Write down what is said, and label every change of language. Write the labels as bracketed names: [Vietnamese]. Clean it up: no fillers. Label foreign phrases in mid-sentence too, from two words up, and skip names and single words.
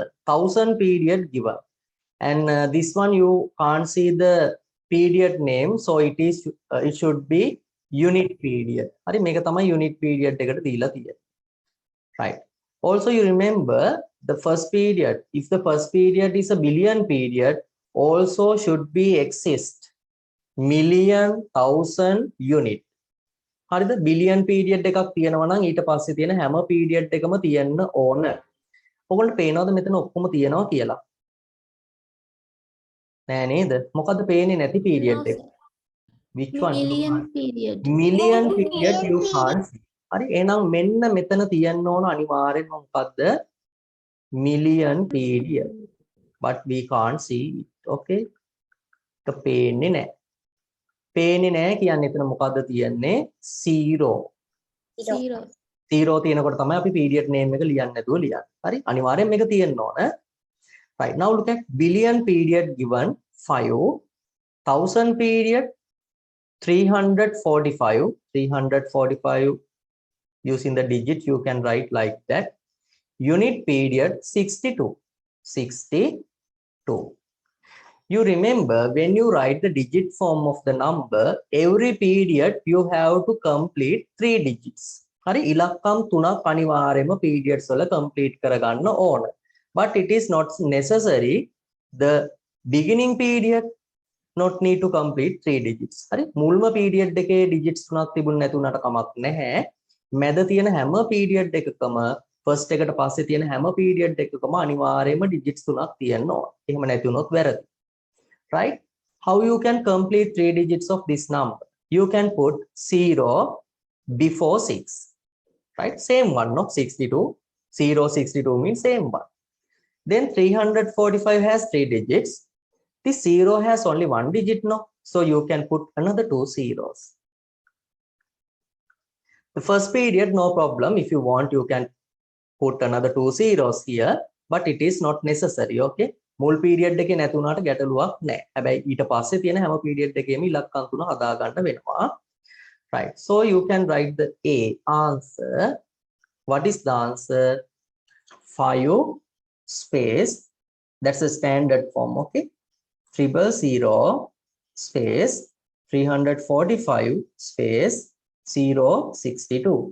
[English] 1,000 period given, and this one you can't see the period name, so it should be unit period. [Sinhala] හරි මේක තමයි [English] unit period [Sinhala] එකට දීලා තියෙන්නේ. [English] Right. Also you remember the first period. If the first period is a billion period, also should be exist million, thousand, unit. [Sinhala] හරිද? [English] billion period [Sinhala] එකක් තියෙනවා නම් ඊට පස්සේ තියෙන හැම පීරියඩ් එකම තියෙන්න ඕන. ඔයගොල්ලන්ට පේනවද මෙතන ඔක්කොම තියෙනවා කියලා? නෑ නේද? මොකද්ද පේන්නේ නැති පීරියඩ් එක? [English] Which one? Million period. Million period you can't see. [Sinhala] හරි එහෙනම් මෙන්න මෙතන තියෙන්න ඕන අනිවාර්යෙන්ම මොකද්ද? [English] Million period. But we can't see it. Okay? [Sinhala] ඒක පේන්නේ නෑ. පේන්නේ නැහැ කියන්නේ එතන මොකද්ද තියෙන්නේ 0 තියෙනකොට තමයි අපි [English] period name [Sinhala] එක ලියන්න නැතුව ලියන්නේ. හරි අනිවාර්යෙන් මේක තියෙන්න ඕන. [English] Right, now look at billion period given 5, 1000 period 345 using the digit you can write like that. Unit period 62. You remember when you write the digit form of the number, every period you have to complete 3 digits. [Sinhala] හරි ඉලක්කම් 3ක් අනිවාර්යයෙන්ම periods වල complete කරගන්න ඕන. [English] But it is not necessary the beginning period not need to complete 3 digits. [Sinhala] Hari මුල්ම period එකේ digits 3ක් තිබුණ නැති උනට කමක් නැහැ. මැද තියෙන හැම period එකකම first එකට පස්සේ තියෙන හැම period එකකම අනිවාර්යයෙන්ම digits 3ක් තියෙන්න ඕන. එහෙම නැති වුණොත් වැරදි. [English] Right? How you can complete 3 digits of this number? You can put 0 before 6. Right? Same one, no? 62. 062 means same one. Then 345 has 3 digits. This 0 has only 1 digit, no? So you can put another 2 zeros. The first period, no problem. If you want, you can put another 2 zeros here, but it is not necessary, okay? [Sinhala] මුල් පීරියඩ් එකේ නැති වුණාට ගැටලුවක් නැහැ. හැබැයි ඊට පස්සේ තියෙන හැම පීරියඩ් එකේම ඉලක්කම් 3 හදා ගන්න වෙනවා. [English] Right. So you can write the A answer. What is the answer? 5 space. That's a standard form, okay? 000 space 345 space 062.